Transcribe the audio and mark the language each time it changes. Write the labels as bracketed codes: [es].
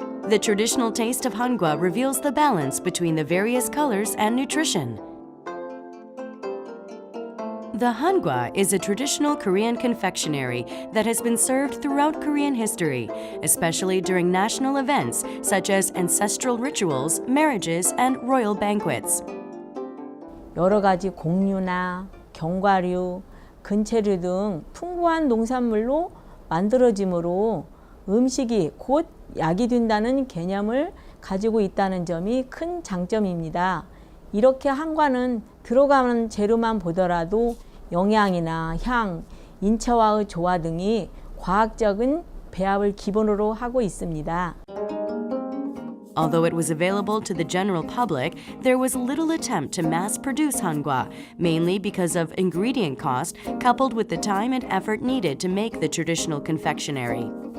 [en] The traditional taste of hangwa reveals the balance between the various colors and nutrition. The hangwa is a traditional Korean confectionery that has been served throughout Korean history, especially during national events such as ancestral rituals, marriages, and royal banquets. [ko] 여러 가지 곡류나 견과류, 근체류 등 풍부한 농산물로 만들어지므로 음식이 곧 약이 된다는 개념을 가지고 있다는 점이 큰 장점입니다. 이렇게 한과는 들어가는 재료만 보더라도 영양이나 향, 인체와의 조화 등이 과학적인 배합을 기본으로 하고 있습니다. [en] Although it was available to the general public, there was little attempt to mass-produce hangwa, mainly because of ingredient cost coupled with the time and effort needed to make the traditional confectionery.